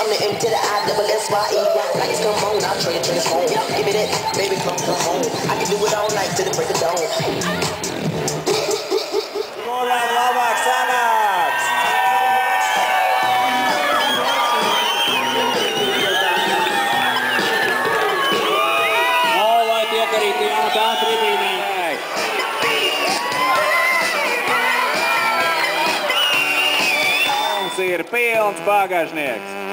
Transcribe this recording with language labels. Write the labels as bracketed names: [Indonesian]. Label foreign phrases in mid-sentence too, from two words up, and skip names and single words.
[English] I'm the M to the I-double-S-Y-E. Lights come on, I'll transform. Give me that, baby, come home. I can do it all night till the break of dawn. [Latvian] Kurām labāk sanāks? Lai tiek arī tā tribīnē. Ir pilns bagažnieks.